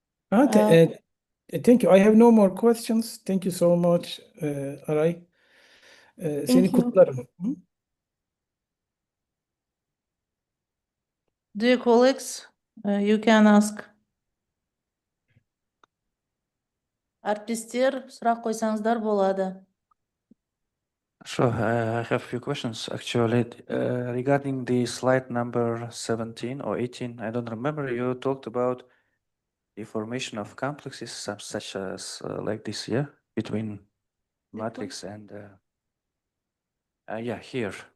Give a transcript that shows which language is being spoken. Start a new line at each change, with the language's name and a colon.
English: Thank you. I have no more questions. Thank you so much, Aray. Seni you.
Turkish: kutlarım. Hı?
English: Dear colleagues, you can ask.
Kazakh: Әріптестер, сұрақ қойсаңыздар болады.
English: Sure, I have a few questions actually. Regarding the slide number 17 or 18, I don't remember, you talked about the formation of complexes such as like this here between matrix and yeah, here.